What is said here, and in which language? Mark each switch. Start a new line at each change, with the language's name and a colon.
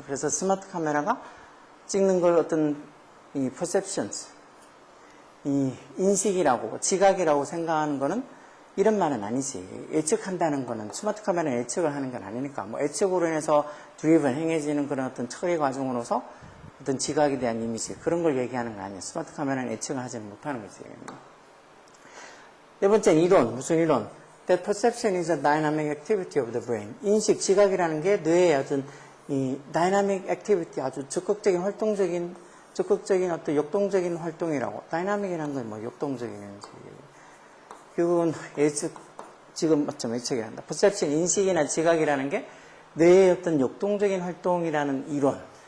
Korean: 그래서 스마트 카메라가 찍는 걸 어떤 이 perceptions, 이 인식이라고 지각이라고 생각하는 거는 이런 말은 아니지. 예측한다는 거는 스마트 카메라는 예측을 하는 건 아니니까 뭐 예측으로 인해서 driven 행해지는 그런 어떤 처리 과정으로서 어떤 지각에 대한 이미지 그런 걸 얘기하는 거 아니야. 스마트 카메라는 예측을 하지 못하는 거지. 네 번째는 이론. 무슨 이론?
English: That perception is a dynamic activity of the brain.
Korean: 인식, 지각이라는 게 뇌의 어떤 이
English: dynamic activity,
Korean: 아주 적극적인 활동적인, 적극적인 어떤 역동적인 활동이라고. dynamic이라는 건 뭐 역동적인지. 결국은 예측, 지금 좀 예측해야 한다. perception, 인식이나 지각이라는 게 뇌의 어떤 역동적인 활동이라는 이론.